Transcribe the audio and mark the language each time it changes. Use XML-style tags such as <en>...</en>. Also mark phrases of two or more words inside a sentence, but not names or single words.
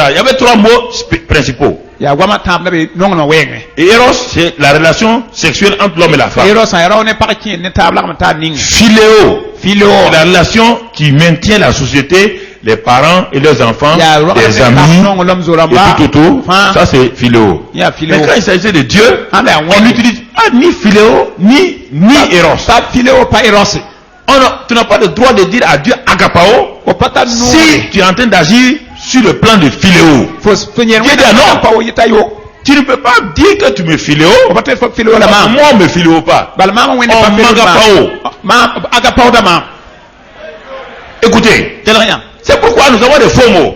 <fr>Il y avait 3 mots principaux. Et Eros, c'est la relation sexuelle entre l'homme et la femme. Philéo, la relation qui maintient la société, les parents et leurs enfants, les amis, et tout autour. Ça c'est philéo. Mais quand il s'agit de Dieu, on n'utilise pas ni philéo, ni Eros. Pas philéo, pas Eros. Tu n'as pas le droit de dire à Dieu agapao si tu es en train d'agir sur le plan de philéo. Tu ne peux pas dire que tu me philéo. Moi on me philéo pas. Écoutez, c'est pourquoi nous avons des faux mots.</fr>